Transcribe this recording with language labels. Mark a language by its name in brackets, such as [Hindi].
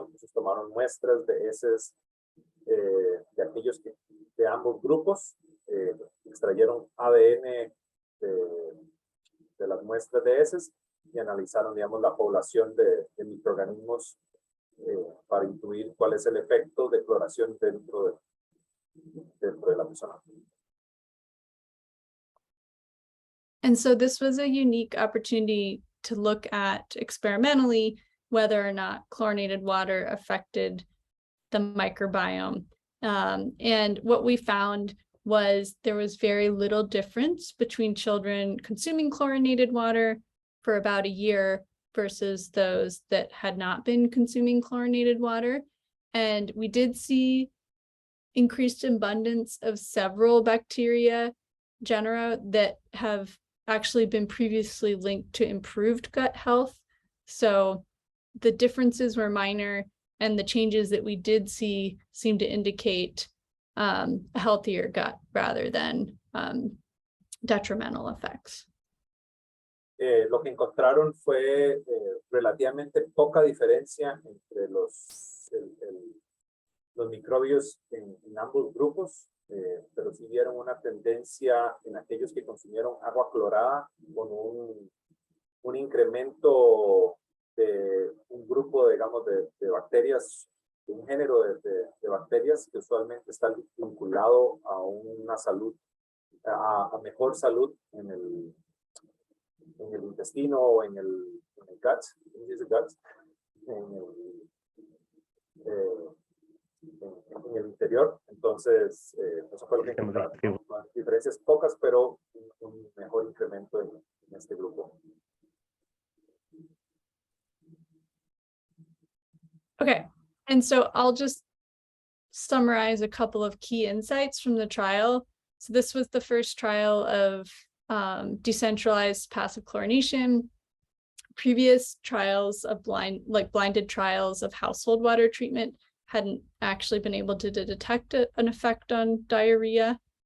[Spanish] Entonces tomaron muestras de heces de aquellos de ambos grupos, extrayeron ADN de las muestras de heces y analizaron, digamos, la población de microorganismos para intuir cuál es el efecto de cloración dentro de la persona. [English] And so this was a unique opportunity to look at experimentally whether or not chlorinated water affected the microbiome. And what we found was there was very little difference between children consuming chlorinated water for about a year versus those that had not been consuming chlorinated water. And we did see increased abundance of several bacteria genera that have actually been previously linked to improved gut health. So the differences were minor, and the changes that we did see seemed to indicate a healthier gut rather than detrimental effects. [Spanish] Lo que encontraron fue relativamente poca diferencia entre los microbios en ambos grupos, pero sí vieron una tendencia en aquellos que consumieron agua clorada con un incremento de un grupo, digamos, de bacterias, un género de bacterias que usualmente está vinculado a una salud, a mejor salud en el intestino o en el guts, en el interior. Entonces, eso fue lo que encontraron, ¿no? Diferencias pocas, pero un mejor incremento en este grupo. [English] Okay, and so I'll just summarize a couple of key insights from the trial. So this was the first trial of decentralized passive chlorination. Previous trials of blinded trials of household water treatment hadn't actually been able to detect an effect on diarrhea.